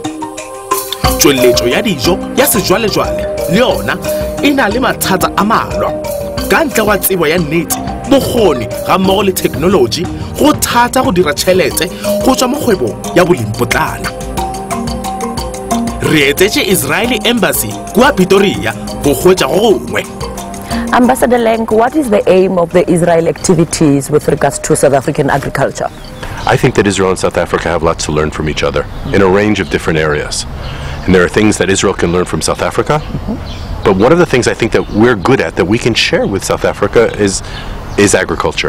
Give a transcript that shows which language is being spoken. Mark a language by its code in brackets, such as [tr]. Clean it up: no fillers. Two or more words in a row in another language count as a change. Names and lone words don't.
[nso] Tšweletšo ya dijo ya sejwalejwale le yona e na le mathata a malwa ka ntle ga tsebo ya nnete, bokgoni ga mmogo le technology go thata go dira tšhelete go tšwa mo kgwebong ya bolemi potlana. Re etetše Israeli Embassy kua Pretoria go hwetša go gongwe. [en] Ambassador Lenk, what is the aim of the Israel activities with regards to South African agriculture? I think that Israel and South Africa have lots to learn from each other in a range of different areas. And there are things that Israel can learn from South Africa. But one of the things I think that we're good at that we can share with South Africa is agriculture.